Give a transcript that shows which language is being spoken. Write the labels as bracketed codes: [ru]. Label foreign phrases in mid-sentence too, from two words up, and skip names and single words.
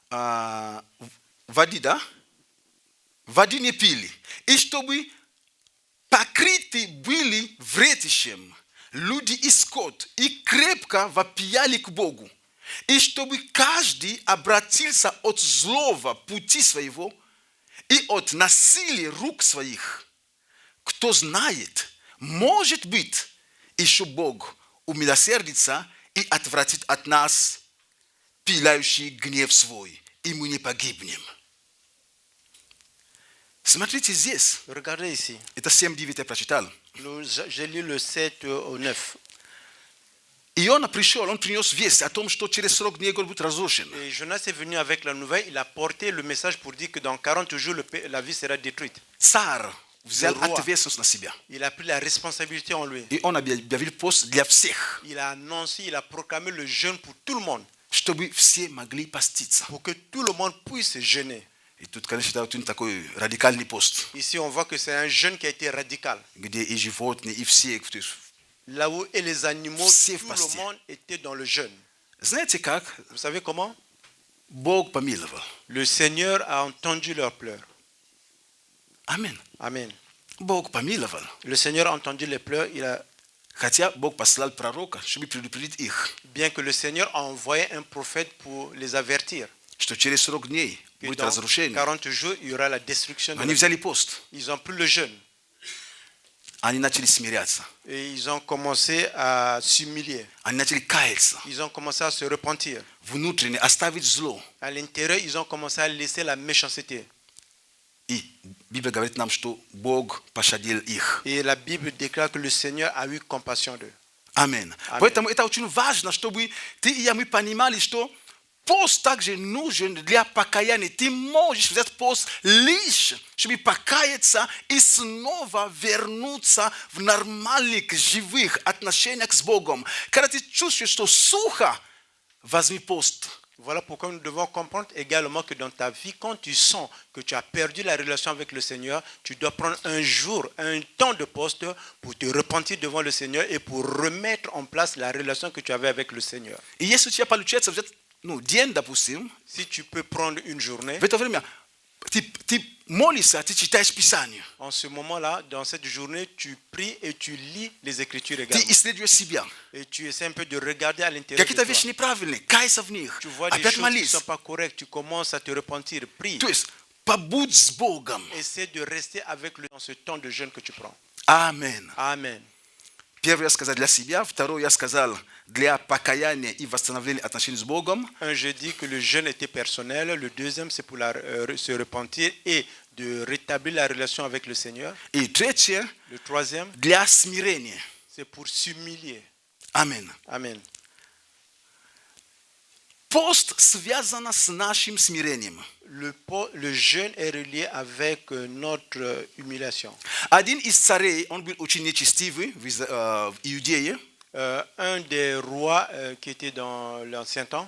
[ru] воды не пили, и чтобы покрыты были вретищем люди и скот, и крепко вопияли к Богу, и чтобы каждый обратился от злого пути своего и от насилия рук своих. Кто знает, может быть, еще Бог умилосердится и отвратит от нас пылающий гнев свой, и мы не погибнем. Смотрите здесь. [fr] Regardez ici. [ru] Это 7:9 я прочитал. [fr] J'ai lu le 7 au 9. [ru] И И он пришел, он принес весть о том, что через срок дней город будет разрушен. [fr] Et Jonas est venu avec la nouvelle, il a porté le message pour dire que dans 40 jours, la ville sera détruite. [ru] Царь взял [fr] Le roi. [ru] ответственность на себя. [fr] Il a pris la responsabilité en lui. [ru] И он объявил пост для всех, [fr] Il a annoncé, il a proclamé le jeûne pour tout le monde, [ru] чтобы все могли поститься. [fr] pour que tout le monde puisse jeûner. [ru] И тут, конечно, это очень такой радикальный пост, [fr] Ici, on voit que c'est un jeûne qui a été radical. [ru] где и животные, и все. То есть, [fr] Là où et les animaux, [ru] Все [fr] tout fastés. le monde était dans le jeûne. [ru] знаете как? [fr] Vous savez comment? [ru] Бог помиловал. [fr] Le Seigneur a entendu leurs pleurs. [ru] Аминь. [fr] Amen. [ru] Бог помиловал. [fr] Le Seigneur a entendu les pleurs, [ru] Хотя Бог послал пророка, чтобы предупредить их, [fr] bien que le Seigneur a envoyé un prophète pour les avertir. [ru] что через срок дней [fr] Que [ru] будет [fr] dans [ru] разрушение. [fr] 40 jours, il y aura la destruction. [ru] Они взяли пост. [fr] Ils ont pris le jeûne [ru] Они начали смиряться. [fr] et ils ont commencé à s'humilier. [ru] Они начали каяться. [fr] Ils ont commencé à se repentir. [ru] Внутренне оставить зло. [fr] À l'intérieur, ils ont commencé à laisser la méchanceté. [ru] И Библия говорит нам, что Бог пощадил их. [fr] Et la Bible déclare que le Seigneur a eu compassion d'eux. [ru] Аминь. Аминь. Поэтому это очень важно, чтобы ты и я мы понимали, что пост также нужен для покаяния. Ты можешь взять пост лишь, чтобы покаяться и снова вернуться в нормальных, живых отношениях с Богом. Когда ты чувствуешь, что сухо, возьми пост. [fr] Voilà pourquoi nous devons comprendre également que dans ta vie, quand tu sens que tu as perdu la relation avec le Seigneur, tu dois prendre un jour, un temps de poste pour te repentir devant le Seigneur et pour remettre en place la relation que tu avais avec le Seigneur. [ru] И если у тебя получается взять день, допустим, [fr] Si tu peux prendre une journée, [ru] в это время ты молишься, ты читаешь Писание. [fr] en ce moment-là, dans cette journée, tu pries et tu lis les Écritures [ru] Ты [fr] également. [ru] исследуешь себя. [fr] Et tu essaies un peu de regarder à l'intérieur de [ru] Какие-то [fr] toi. [ru] вещи неправильные, кайся в них. [fr] Tu vois des [ru] Опять [fr] choses qui ne [ru] молись. [fr] sont pas correctes, tu commences à te repentir, prie. [ru] То есть побудь с Богом. [fr] Essaie de rester avec lui dans ce temps de jeûne que tu prends. [ru] Аминь. [fr] Amen. [ru] Первое я сказал для себя, второе я сказал для покаяния и восстановления отношений с Богом. [fr] Un, je dis que le jeûne était personnel. Le deuxième, c'est pour se repentir et de rétablir la relation avec le Seigneur. [ru] И третье [fr] Le troisième, [ru] для смирения. [fr] c'est pour s'humilier. [ru] Аминь. [fr] Amen. [ru] Пост связан с нашим смирением. [fr] Le jeûne est relié avec notre humiliation. [ru] Один из царей, он был очень нечестивый в Иудее. [fr] Un des rois qui était dans l'Ancien Temps,